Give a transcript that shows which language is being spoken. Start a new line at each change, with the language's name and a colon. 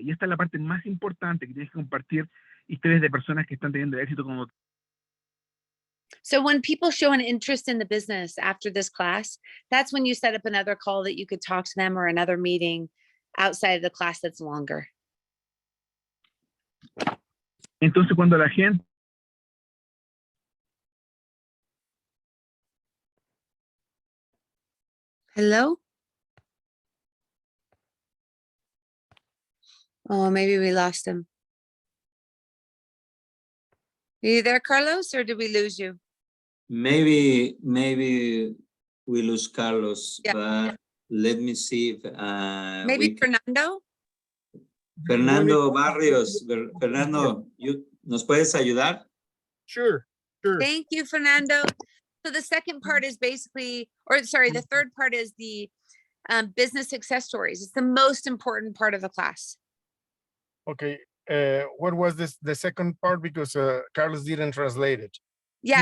Spanish: Y esta es la parte más importante, que tienes que compartir historias de personas que están teniendo éxito con doTERRA.
English: So when people show an interest in the business after this class, that's when you set up another call that you could talk to them, or another meeting outside of the class that's longer.
Spanish: Entonces, cuando la gente...
English: Hello? Oh, maybe we lost him. Are you there, Carlos, or did we lose you? Maybe we lose Carlos, Yeah. but let me see if Maybe Fernando? Fernando Barrios.
Spanish: Fernando, ¿nos puedes ayudar?
English: Sure. Thank you, Fernando. So the second part is basically, or sorry, the third part is the business success stories. It's the most important part of the class. Okay. What was the second part? Because Carlos didn't translate it. Yeah,